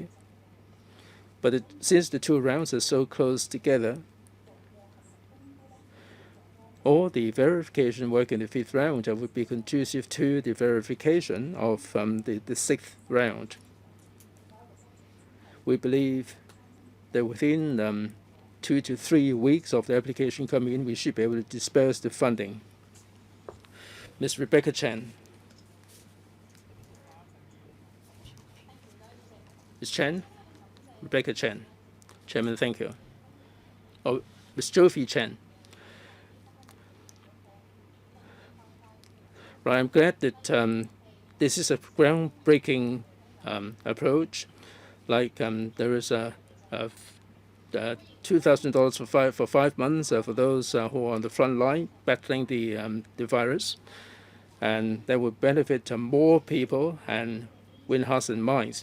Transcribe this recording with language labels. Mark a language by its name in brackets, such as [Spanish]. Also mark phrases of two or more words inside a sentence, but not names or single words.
[English] But since the two rounds are so close together, all the verification work in the fifth round would be conducive to the verification of the sixth round. We believe that within 2 to 3 weeks of the application coming in, we should be able to disperse the funding. Ms. Rebecca Chen. Ms. Chen? Rebecca Chen. Chairman, thank you. Oh, Ms. Jovi Chen. Right, I'm glad that this is a groundbreaking approach. Like there is a $2,000 for 5 months for those who are on the front line battling the virus, and that would benefit more people and win hearts and minds.